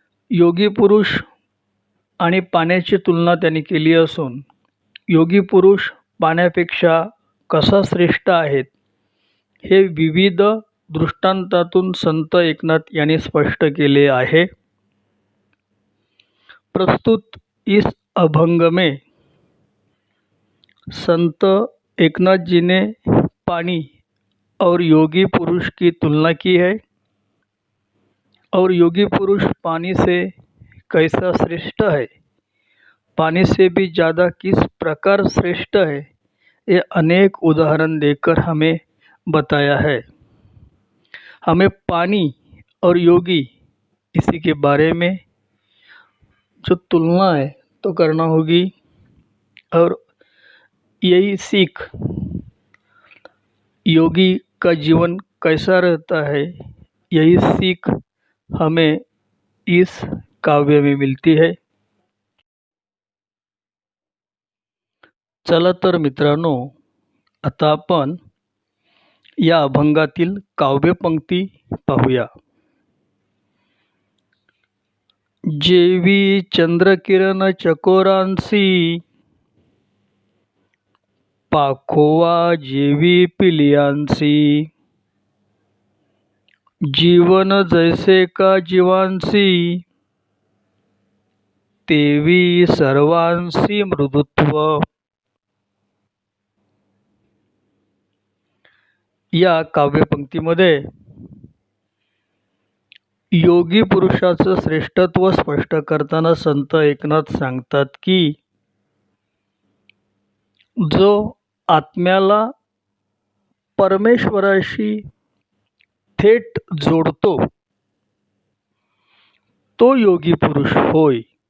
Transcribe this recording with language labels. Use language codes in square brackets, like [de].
[mr] योगी पुरुष आणि पाण्याची तुलना त्यांनी केली असून योगी पुरुष पाण्यापेक्षा कसा श्रेष्ठ आहेत हे विविध दृष्टांतातून संत एकनाथ यांनी स्पष्ट केले आहे. [hi] प्रस्तुत इस अभंग में संत एकनाथ जी ने पानी और योगी पुरुष की तुलना की है और योगी पुरुष पानी से कैसा श्रेष्ठ है, पानी से भी ज़्यादा किस प्रकार श्रेष्ठ है, ये अनेक उदाहरण देकर हमें बताया है. हमें पानी और योगी इसी के बारे में जो तुलना है तो करना होगी और यही सीख योगी का जीवन कैसा रहता है, यही सीख हमें इस काव्य में मिलती है. [mr] चला तर मित्रांनो, आता आपण या अभंगातील काव्यपंक्ती पाहूया. जेवी चंद्रकिरण चकोरांसी, पाखोवा जेवी पिलियांसी, जीवन जैसे का जीवांसी, तेवी सर्वांसी मृदुत्व. या काव्यपंक्तीमध्ये योगी पुरुषाचं श्रेष्ठत्व स्पष्ट करताना संत एकनाथ सांगतात की जो आत्म्याला परमेश्वराशी थेट जोडतो तो योगी पुरुष होय.